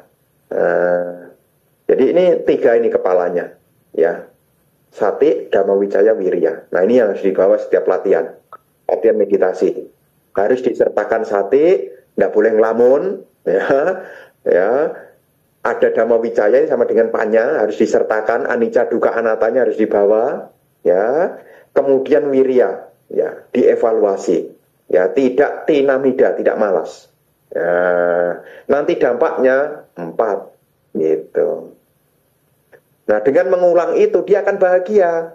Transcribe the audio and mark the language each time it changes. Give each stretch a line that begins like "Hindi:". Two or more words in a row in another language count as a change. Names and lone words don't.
Indonesian: Jadi ini 3 ini kepalanya, ya. Sati,
Pali: dhamma wijaya,
Indonesian: wirya. Nah, ini yang harus dibawa setiap latihan. latihan meditasi. Harus disertakan sati, tidak boleh ngelamun, ya. Ada
Pali: dhamma wicaya
Indonesian: sama dengan panya, harus disertakan,
Pali: anicca dukkha anatanya
Indonesian: harus dibawa, ya. Kemudian wirya, ya, dievaluasi, ya, tidak tinamida, tidak malas. Ya, nanti dampaknya 4, gitu. Nah, dengan mengulang itu dia akan bahagia.